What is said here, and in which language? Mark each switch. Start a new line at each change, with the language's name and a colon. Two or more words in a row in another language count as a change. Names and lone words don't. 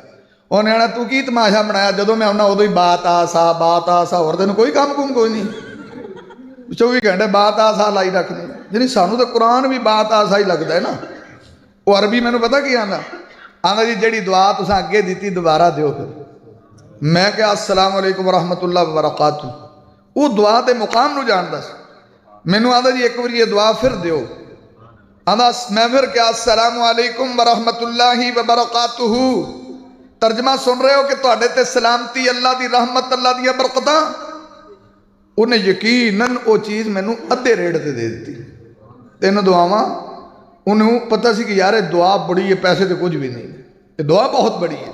Punjabi: ਉਹਨੇ ਆਣਾ ਤੂੰ ਕੀ ਤਮਾਸ਼ਾ ਬਣਾਇਆ, ਜਦੋਂ ਮੈਂ ਆਉਣਾ ਉਦੋਂ ਹੀ ਬਾਤ ਆਸਾ ਬਾਤ ਆਸਾ, ਹੋਰ ਤੈਨੂੰ ਕੋਈ ਕੰਮ ਕੁਮ ਕੋਈ ਨਹੀਂ, 24 ਘੰਟੇ ਬਾਤ ਆਸਾ ਲਾਈ ਰੱਖਦੇ। ਜਿਹੜੀ ਸਾਨੂੰ ਤਾਂ ਕੁਰਾਨ ਵੀ ਬਾਤ ਆਸਾ ਹੀ ਲੱਗਦਾ ਹੈ ਨਾ। ਉਹ ਅਰਬੀ ਮੈਨੂੰ ਪਤਾ ਕੀ ਆਂਦਾ, ਆਂਦਾ ਜੀ ਜਿਹੜੀ ਦੁਆ ਤੁਸੀਂ ਅੱਗੇ ਦਿੱਤੀ ਦੁਬਾਰਾ ਦਿਓ। ਫਿਰ ਮੈਂ ਕਿਹਾ
Arabic: السلام عليكم ورحمة الله وبركاته.
Punjabi: ਉਹ ਦੁਆ ਦੇ ਮੁਕਾਮ ਨੂੰ ਜਾਣਦਾ ਸੀ। ਮੈਨੂੰ ਆਂਦਾ ਜੀ ਇੱਕ ਵਾਰੀ ਇਹ ਦੁਆ ਫਿਰ ਦਿਓ। ਆਂਦਾ ਮੈਂ ਫਿਰ ਕਿਹਾ
Arabic: السلام عليكم ورحمة الله وبركاته.
Punjabi: ਤਰਜਮਾ ਸੁਣ ਰਹੇ ਹੋ ਕਿ ਤੁਹਾਡੇ ਤੇ ਸਲਾਮਤੀ, ਅੱਲਾ ਦੀ ਰਹਿਮਤ, ਅੱਲਾ ਦੀਆਂ ਬਰਕਤਾਂ। ਉਹਨੇ ਯਕੀਨਨ ਉਹ ਚੀਜ਼ ਮੈਨੂੰ ਅੱਧੇ ਰੇਟ ਤੇ ਦੇ ਦਿੱਤੀ। 3 ਦੁਆਵਾਂ। ਉਹਨੂੰ ਪਤਾ ਸੀ ਕਿ ਯਾਰ ਇਹ ਦੁਆ ਬੜੀ ਹੈ, ਪੈਸੇ ਤੇ ਕੁਝ ਵੀ ਨਹੀਂ, ਇਹ ਦੁਆ ਬਹੁਤ ਬੜੀ ਹੈ।